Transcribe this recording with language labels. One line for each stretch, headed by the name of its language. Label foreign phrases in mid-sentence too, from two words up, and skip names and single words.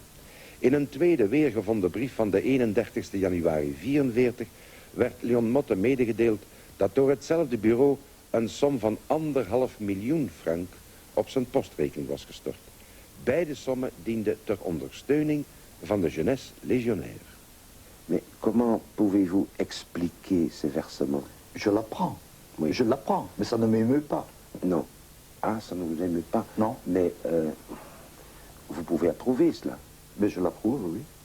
Dutch: In een tweede weergevonden brief van de 31 januari 1944 werd Leon Motte medegedeeld dat door hetzelfde bureau een som van 1,5 miljoen frank op zijn postrekening was gestort. Beide sommen dienden ter ondersteuning van de jeunesse légionnaire.
French: Mais comment pouvez-vous expliquer ces versements? Je l'apprends. Oui. Je l'apprends, mais ça ne m'émeut pas. Non. Ah, ça ne vous émeut pas? Non. Mais vous pouvez approuver cela? Mais je l'approuve, oui.